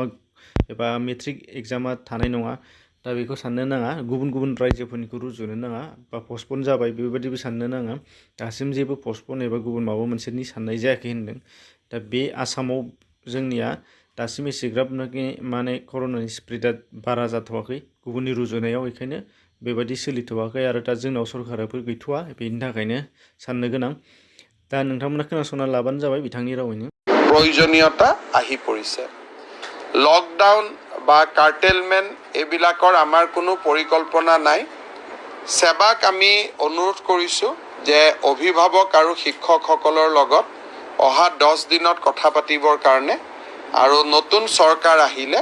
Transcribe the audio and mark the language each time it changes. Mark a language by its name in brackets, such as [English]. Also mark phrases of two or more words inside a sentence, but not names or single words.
[Bodo] एबा मेट्रिक एग्जामा थानाय नङा दा बेखौ साननो नाङा गुबुन गुबुन रायजोफोरनिखौ रुजुनो नाङा बा पस्टपन जाबाय बेबायदिबो साननो नाङा दासिम जेबो पस्टपन एबा गुबुन माबा मोनसेनि साननाय जायाखै होनदों दा बे आसामाव जोंनिया दासिम एसेग्राबनाखि माने कर'नानि स्प्रेडआ बारा जाथ'वाखै गुबुननि रुजुनायाव बेखायनो बेबायदि सोलिथ'वाखै आरो दा जोंनाव सरकाराबो गैथ'वा बेनि थाखायनो साननो गोनां दा नोंथांमोना खोनासंना लाबानो जाबाय बिथांनि रावैनो [Assamese] प्रयोजनीयता আহি পৰিছে লকডাউন বা কাৰ্টেলমেণ্ট এইবিলাকৰ আমাৰ কোনো পৰিকল্পনা নাই সেৱাক আমি অনুৰোধ কৰিছোঁ যে অভিভাৱক আৰু শিক্ষকসকলৰ লগত অহা 10 দিনত কথা পাতিবৰ কাৰণে আৰু নতুন চৰকাৰ আহিলে